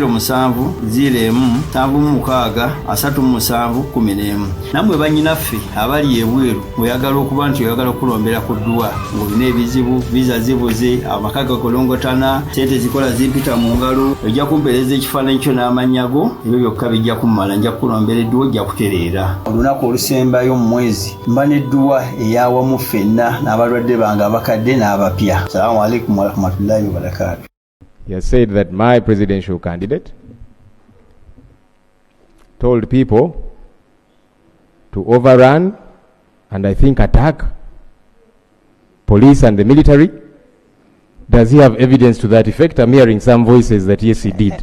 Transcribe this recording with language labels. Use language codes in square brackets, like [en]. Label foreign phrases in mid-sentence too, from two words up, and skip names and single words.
[lg] 0707763711 nammwe bannyinaffe abali ebweru oyagala okuba nti oyagala okulombera ku ddwa ng'olina ebizibu viza zibuze amaka gakolongotana sente zikola zimpita mu ngalo ojja kumpeereza ekifaananyi kyo n'amannya go ebyo byokka bijja kummala nja kukulombera edduwa ojja kutereera olunaku olusembayo mu mwezi mba n'edduwa eyawamu ffenna n'abalwadde bange abakadde n'abapya. [ar] السلام عليكم ورحمة الله وبركاته. [en] He has said that my presidential candidate told people to overrun and I think attack police and the military. Does he have evidence to that effect? I'm hearing some voices that yes, he did.